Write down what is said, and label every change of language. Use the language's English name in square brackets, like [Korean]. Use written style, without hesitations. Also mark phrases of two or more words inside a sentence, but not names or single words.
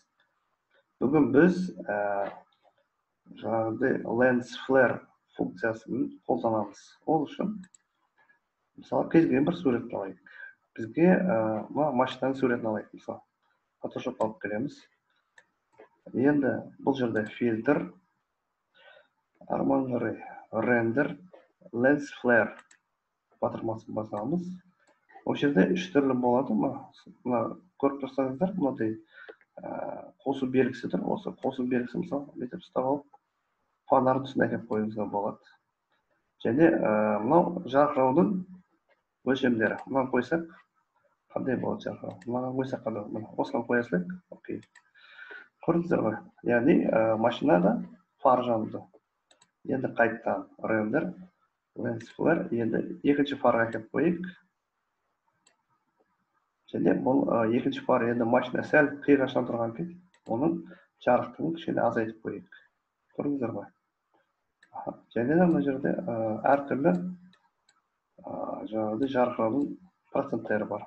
[Kazakh] Бүгін біз жаңағыдай [English] lens flare [Kazakh] функциясын қолданамыз. Ол үшін мысалы кез келген бір сурет алайық. Бізге машинаның суретін алайық. Мысалы Photoshop алып келеміз. Енді бұл жерде фильтр, арман қарай [English] render, lens flare [Kazakh] батырмасын басамыз. Ол жерде үш түрлі болады. Мына көріп тұрсаңыздар, мынадай қосу белгісі тұр. Осы қосу белгісі мысалы бүйтіп ұстап алып, фонардың үстіне әкеліп қоюыңызға болады. Және мынау жарқыраудың өлшемдері. Мынаны қойсақ, қандай болады жарқырау? Мынаны қойсақ қандай болады? Мына осыған қоя салайық. Окей. Көрдіңіздер ғой? Яғни машинада фар жанды. Енді қайттан [English] render, lens flare, [Kazakh] енді екінші фарға әкеліп қойайық. Және бұл екінші фар енді машина сәл қиғаштан тұрған кезде, оның жарықтығын кішкене азайтып қойайық. Көрдіңіздер ғой? Және де мына жерде әртүрлі жаңағыдай жарқыраудың проценттері бар.